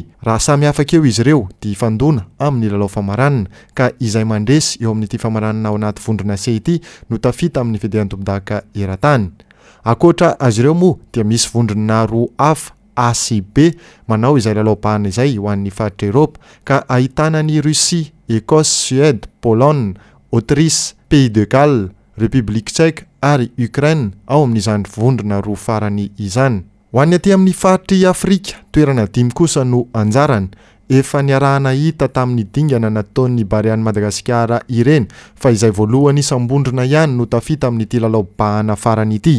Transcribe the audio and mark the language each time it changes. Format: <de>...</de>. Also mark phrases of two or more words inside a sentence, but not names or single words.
<mg>Raha samy afaka eo izy ireo dia ifandona amin'ny lalao famaranana ka izay mandresy eo amin'ity famaranana ao anaty vondrona C ity no tafita amin'ny fiadiana tompon-daka eran-tany. Akoatra azy ireo moa dia misy vondrona roa hafa A sy B manao izay lalao-bahana izay ho an'ny faritra Eropa ka ahitana ny Russie, Écosse, Suède, Pologne, Autriche, Pays de Galles, République tchèque ary Ukraine ao amin'izany vondrona roa farany izany. Ho an'ny aty amin'ny faritry Afrika, toerana 5 kosa no anjarany. Efa niarahana hita tamin'ny dingana nataon'ny Bariany Madagasikara ireny fa izay voalohany isam-bondrona ihany no tafita amin'ity lalao-bahana farany ity.</mg>